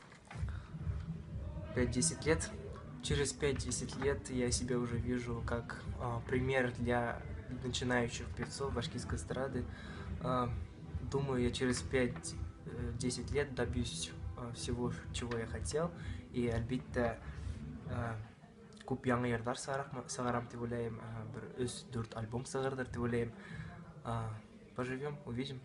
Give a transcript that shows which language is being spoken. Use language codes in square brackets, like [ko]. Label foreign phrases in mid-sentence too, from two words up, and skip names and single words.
[ru] 5-10 лет? Через 5-10 лет я себя уже вижу как пример для начинающих певцов башкирской эстрады. Думаю, я через 5-10 лет добьюсь всего, чего я хотел. [ba] И әлбиттә күп яңа йырлар сыгарам дип уйлыйм, бер 3-4 альбом сыгырдыр дип уйлыйм. [ru] Поживем, увидим.